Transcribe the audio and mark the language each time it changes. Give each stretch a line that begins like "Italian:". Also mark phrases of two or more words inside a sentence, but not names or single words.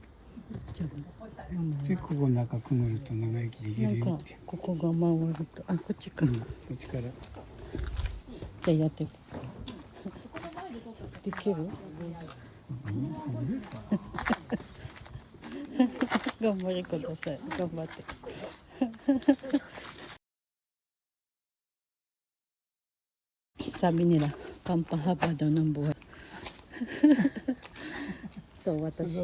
Japanese: で、ここの中くぐると長生きできるよって。ここが回ると、あ、こっちか。こっちから。じゃあやってできる頑張りください。
Filipino: 頑張って。Sabi nila, pampahaba daw ng buhay. So, watashi.